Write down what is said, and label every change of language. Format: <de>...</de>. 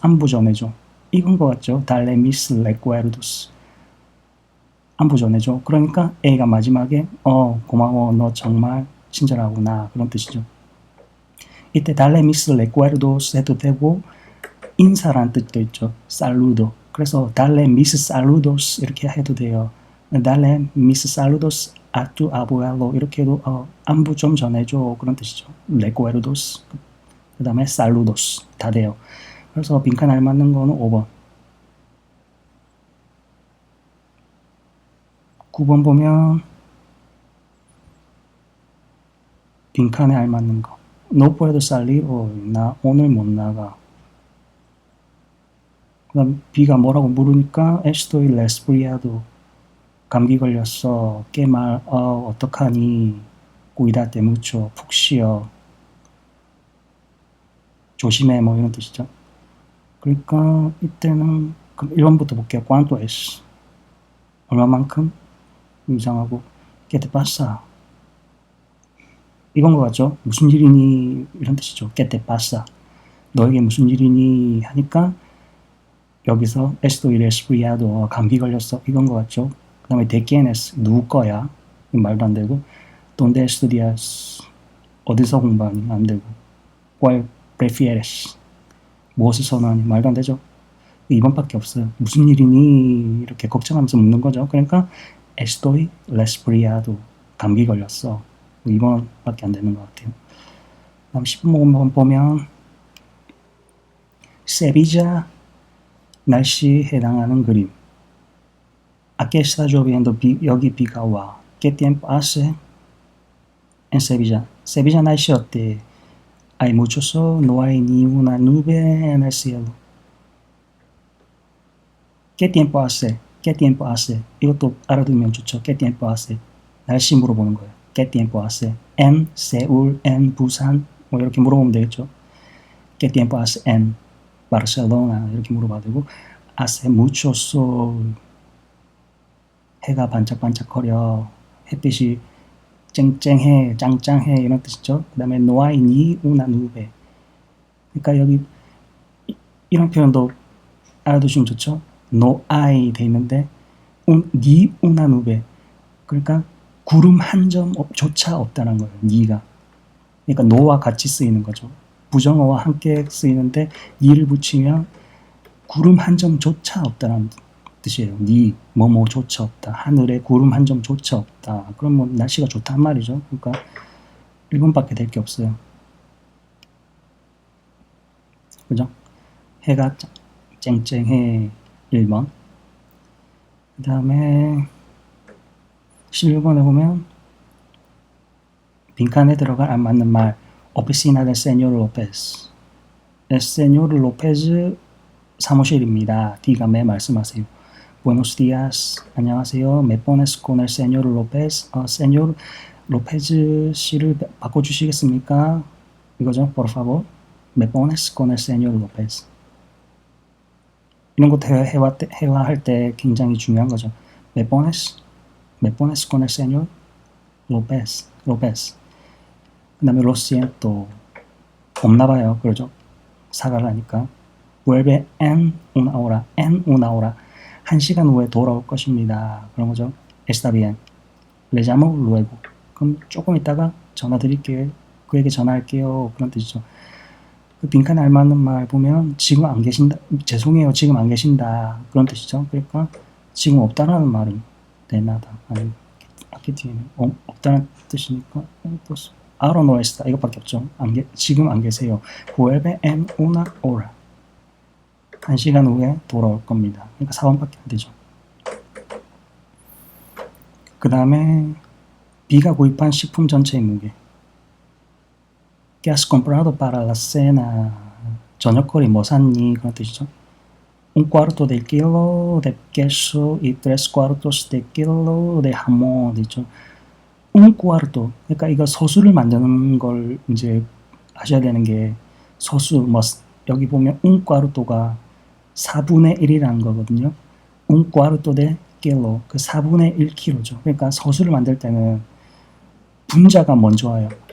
<ko>안부 전해줘. 이건 것 같죠.</ko> <es>darle mis recuerdos.</es> <ko>안부 전해줘. 그러니까 A가 마지막에 고마워. 너 정말 친절하구나. 그런 뜻이죠. 이때</ko> <es>darle mis recuerdos</es> <ko>해도 되고 인사라는 뜻도 있죠. saludo. 그래서</ko> <es>darle mis saludos</es> <ko>이렇게 해도 돼요.</ko> <es>darle mis saludos a tu abuelo</es> <ko>이렇게 해도 안부 좀 전해줘. 그런 뜻이죠. recuerdos. 그 다음에 saludos 다 돼요. 그래서 빈칸 알맞는 거는 5번. 9번 보면 빈칸에 알맞는 거.</ko> <es>No puedo salir hoy.</es> <ko>나 오늘 못 나가. 그 다음 B가 뭐라고 물으니까</ko> <es>Estoy resfriado.</es> <ko>감기 걸렸어.</ko> <es>Qué mal.</es> <ko>어떡하니.</ko> <es>Cuídate mucho.</es> <ko>푹 쉬어. 조심해. 뭐 이런 뜻이죠. 그러니까 이때는 그럼 1번부터 볼게요.</ko> <es>¿Cuánto es?</es> <ko>얼마만큼? 이상하고</ko> <es>¿Qué te pasa?</es> <ko>이건 것 같죠? 무슨 일이니? 이런 뜻이죠.</ko> <es>¿Qué te pasa?</es> <ko>너에게 무슨 일이니? 하니까 여기서</ko> <es>estoy resfriado.</es> <ko>감기 걸렸어. 이건 것 같죠? 그 다음에</ko> <es>¿de quién es?</es> <ko>누구 거야? 말도 안 되고</ko> <es>¿Dónde estudias?</es> <ko>어디서 공부하니? 안 되고</ko> <es>¿Cuál prefieres?</es> <ko>무엇을 선호하니? 말도 안 되죠. 2번밖에 없어요. 무슨 일이니? 이렇게 걱정하면서 묻는 거죠. 그러니까</ko> <es>estoy resfriado.</es> <ko>감기 걸렸어. 2번밖에 안 되는 것 같아요. 다음 10번 보면 세비자 날씨에 해당하는 그림.</ko> <es>Aquí está lloviendo.</es> <ko>여기 비가 와.</ko> <es>¿Qué tiempo hace en Sevilla?</es> <ko>세비자 날씨 어때?</ko> <es>Hay mucho sol, no hay ni una nube en el cielo. ¿Qué tiempo hace? ¿Qué tiempo hace?</es> <ko>이것도 알아두면 좋죠.</ko> <es>¿Qué tiempo hace?</es> <ko>날씨 물어보는 거예요.</ko> <es>¿Qué tiempo hace?</es> <ko>En 세울, en 부산 뭐 이렇게 물어보면 되겠죠.</ko> <es>¿Qué tiempo hace en Barcelona?</es> <ko>이렇게 물어봐도 되고</ko> <es>hace mucho sol.</es> <ko>해가 반짝반짝거려. 햇빛이 쨍쨍해, 짱짱해 이런 뜻이죠. 그 다음에</ko> <es>no hay ni una nube.</es> <ko>그러니까 여기 이런 표현도 알아두시면 좋죠.</ko> <es>no hay</es> <ko>돼 있는데</ko> <es>ni una nube.</es> <ko>그러니까 구름 한 점조차 없다는 거예요. ni가. 그러니까 no와 같이 쓰이는 거죠. 부정어와 함께 쓰이는데 ni를 붙이면 구름 한 점조차 없다는 뜻이에요. ni 뭐뭐조차 없다. 하늘에 구름 한 점조차 없다. 그럼 뭐 날씨가 좋단 말이죠. 그러니까 1번밖에 될 게 없어요. 그죠? 해가 쨍쨍해. 1번. 그 다음에 16번에 보면 빈칸에 들어갈 안 맞는 말.</ko> <es>Oficina del señor López. El señor López</es> <ko>사무실입니다.</ko> <es>dígame</es> <ko>말씀하세요.</ko> <es>Buenos días.</es> <ko>안녕하세요.</ko> <es>Me pones con el señor López.</es> <ko>señor López 씨를 바꿔주시겠습니까? 이거죠.</ko> <es>Por favor. Me pones con el señor López.</es> <ko>이런 것도 회화할 때 굉장히 중요한 거죠.</ko> <es>Me pones con el señor López.</es> <ko>그 다음에</ko> <es>lo siento.</es> <ko>없나 봐요. 그러죠. 사과를 하니까.</ko> <es>Vuelve en una hora.</es> <ko>1시간 후에 돌아올 것입니다. 그런 거죠.</ko> <es>Está bien. Le llamo luego.</es> <ko>그럼 조금 있다가 전화 드릴게요. 그에게 전화할게요. 그런 뜻이죠. 그 빈칸에 알맞는 말 보면 지금 안 계신다. 죄송해요. 지금 안 계신다. 그런 뜻이죠. 그러니까 지금 없다라는 말은 되나다.</ko> <es>아니 aquí tiene.</es> <ko>없다는 뜻이니까</ko> <es>ahora no está.</es> <ko>이것밖에 없죠. 지금 안 계세요.</ko> <es>Vuelve en una hora.</es> <ko>1시간 후에 돌아올 겁니다. 그러니까 4번밖에 안 되죠. 그 다음에 B가 구입한 식품 전체의 무게.</ko> <es>¿Qué has comprado para la cena?</es> <ko>저녁거리 뭐 샀니? 그런 뜻이죠.</ko> <es>Un cuarto de kilo de queso y 3/4 de kilo de jamón.</es> <ko>있죠.</ko> <es>Un cuarto.</es> <ko>그러니까 이거 소수를 만드는 걸 이제 하셔야 되는 게 소수 뭐 여기 보면 un cuarto가 4분의 1이라는 거거든요.</ko> <es>un cuarto de kilo.</es> <ko>그 4분의 1kg죠. 그러니까 소수를 만들 때는 분자가 먼저 와요.</ko>